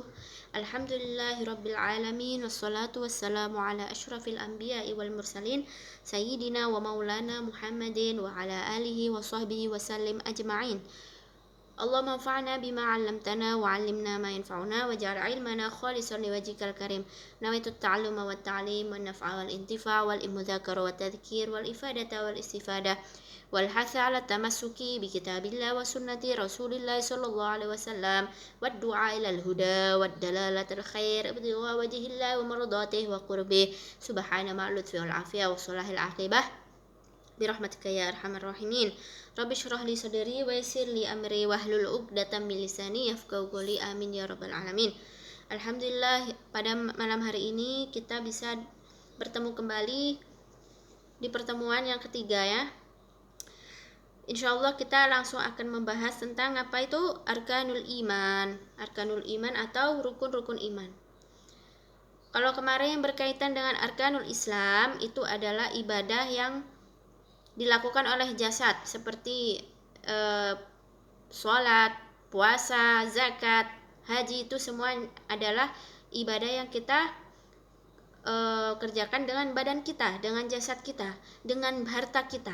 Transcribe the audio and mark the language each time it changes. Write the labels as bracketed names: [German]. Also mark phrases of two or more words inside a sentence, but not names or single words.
[Arabic] الحمد لله رب العالمين والصلاة والسلام على أشرف الأنبياء والمرسلين سيدنا ومولانا محمد وعلى آله وصحبه وسلم أجمعين. اللهم انفعنا بما علمتنا وعلمنا ما ينفعنا واجعل علمنا خالصا لوجهك الكريم. نويت التعلم والتعليم والنفع والانتفاع والمذاكرة والتذكير والإفادة والاستفادة والحث على التمسك بكتاب الله وسنة رسول الله صلى الله عليه وسلم والدعاء إلى الهدى ودلالة الخير ابتغاء وجه الله ومرضاته وقربه سبحانه ما لطف والعافية وصلاح العاقبة برحمتك يا أرحم الراحمين. رب اشرح لي صدري ويسر لي أمري واحلل عقدة من لساني يفقهوا قولي آمين يا رب العالمين. [Indonesian] Alhamdulillah, pada malam hari ini kita bisa bertemu kembali di pertemuan yang ketiga ya. Insyaallah kita langsung akan membahas tentang apa itu [Arabic] أركان الإيمان. أركان الإيمان [Indonesian] atau rukun-rukun iman. Kalau kemarin yang berkaitan dengan [Arabic] أركان الإسلام [Indonesian] itu adalah ibadah yang dilakukan oleh jasad seperti sholat, puasa, zakat, haji, itu semua adalah ibadah yang kita kerjakan dengan badan kita, dengan jasad kita, dengan harta kita.